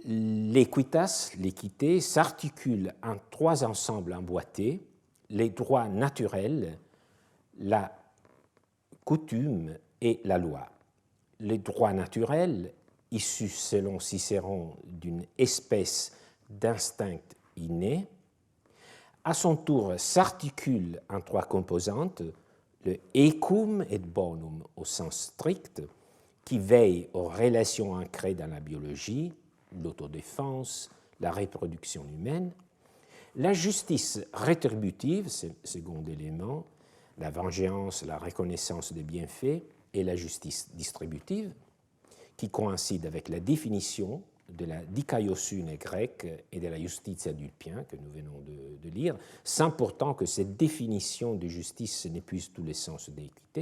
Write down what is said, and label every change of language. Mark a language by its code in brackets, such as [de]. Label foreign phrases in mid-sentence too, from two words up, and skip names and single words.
[fr] L'équitas, l'équité, s'articule en trois ensembles emboîtés, les droits naturels, la coutume et la loi. Les droits naturels, issus selon Cicéron d'une espèce d'instinct inné, à son tour s'articulent en trois composantes, le [la] ecum et [fr] bonum au sens strict, qui veille aux relations ancrées dans la biologie, l'autodéfense, la reproduction humaine, la justice rétributive, second élément, la vengeance, la reconnaissance des bienfaits, et la justice distributive, qui coïncide avec la définition de la dikaiosune grecque et de la justitia dulpien que nous venons de lire, sans pourtant que cette définition de justice n'épuise tous les sens d'équité.